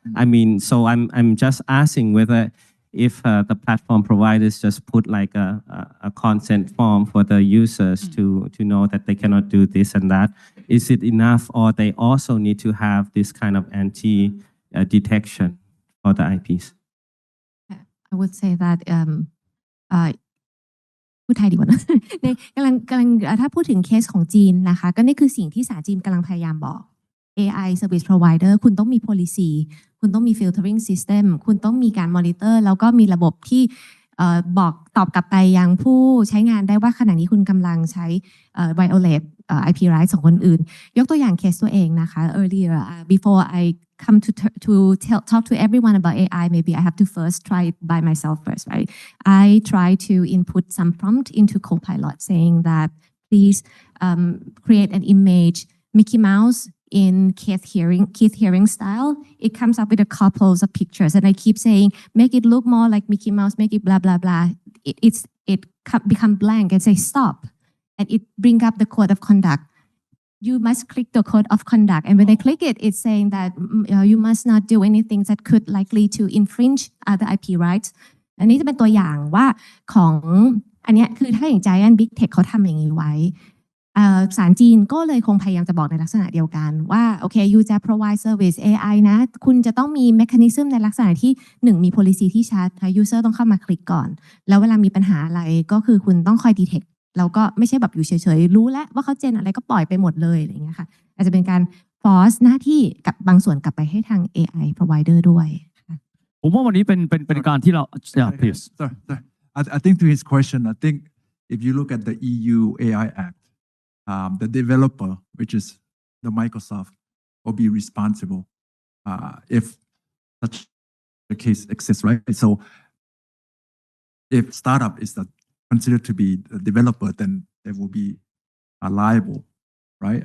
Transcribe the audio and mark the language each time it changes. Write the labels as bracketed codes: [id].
[en] I mean, so I'm just asking whether if the platform providers just put like a consent form for the users to know that they cannot do this and that, is it enough, or they also need to have this kind of anti detection for the IPs? I would say that [th] พูดไทยดีกว่านะ ในกำลังถ้าพูดถึงเคสของจีนนะคะก็นี่คือสิ่งที่ศาลจีนกำลังพยายามบอก AI Service Provider คุณต้องมี policy คุณต้องมี filtering system คุณต้องมีการ monitor แล้วก็มีระบบที่ บอกตอบกลับไปยังผู้ใช้งานได้ว่าขณะนี้คุณกำลังใช้ violate IP rights ของคนอื่นยกตัวอย่างเคสตัวเองนะคะ [en] earlier before I come to talk to everyone about AI, maybe I have to first try it by myself first, right? I try to input some prompt into Copilot saying that please create an image Mickey Mouse in Keith Haring style. It comes up with a couple of pictures, and I keep saying, make it look more like Mickey Mouse, make it blah blah blah. It become blank and say stop, and it bring up the code of conduct. You must click the code of conduct, and when I click it, it's saying that you must not do anything that could likely to infringe other IP rights. [th] อันนี้จะเป็นตัวอย่างว่าของอันนี้คือถ้าอย่าง Giant Big Tech เขาทำอย่างนี้ไว้ศาลจีนก็เลยคงพยายามจะบอกในลักษณะเดียวกันว่าโอเค you จะ provide service AI นะคุณจะต้องมี mechanism ในลักษณะที่1มี policy ที่ชัด user ต้องเข้ามาคลิกก่อนแล้วเวลามีปัญหาอะไรก็คือคุณต้องคอย detect แล้วก็ไม่ใช่แบบอยู่เฉยๆรู้แล้วว่าเขาเจนอะไรก็ปล่อยไปหมดเลยอะไรอย่างเงี้ยค่ะอาจจะเป็นการ force หน้าที่กับบางส่วนกลับไปให้ทาง AI provider ด้วย ผมว่าวันนี้เป็นการที่เรา please. [en] Sorry. I think to his question, I think if you look at the EU AI Act, the developer, which is the Microsoft, will be responsible if such a case exists, right? So if startup is considered to be a developer, then they will be liable, right?